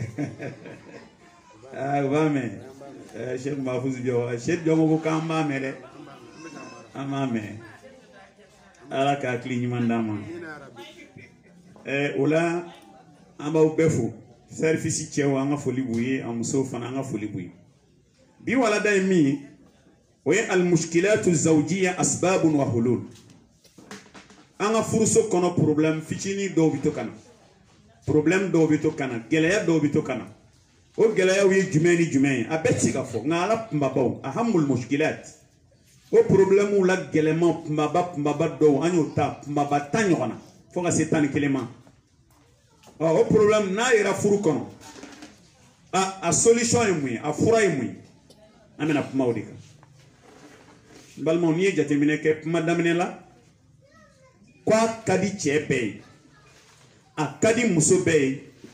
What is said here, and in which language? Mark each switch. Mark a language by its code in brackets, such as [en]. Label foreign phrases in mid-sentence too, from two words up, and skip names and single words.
[bm] u b'a mɛn Cheikh Mahfouz Diaw Cheikh Diaw ko k'an b'a mɛn dɛ an b'a mɛn ala ka hakili ɲuman d'an ma o la an b'aw bɛɛ fo service cɛw an ka foli b'u ye an musow fana an ka foli b'u ye bi walada ye min ye o ye [ar] المشكلة الزوجية أسباب وحلول [bm] an ka furuso kɔnɔ problème fitinin dɔw bɛ to ka na problème dɔw bɛ to ka na gɛlɛya dɔw bɛ to ka na o gɛlɛyaw ye jumɛn ni jumɛn ye a bɛɛ tɛ se ka fɔ nka ala kunbabaw [ar] أهم المشكلات [bm] o problème la gɛlɛman kunbaba dɔw an y'o ta kunbaba 10 ɲɔgɔn na fo ka se 11 ma o problème n'a yera furu kɔnɔ a solution ye mun ye a fura ye mun ye an bɛna kuma o de kan n balimaw n'i ye jateminɛ kɛ kuma daminɛ la ko a ka di cɛ bɛɛ ye a ka di muso bɛɛ ye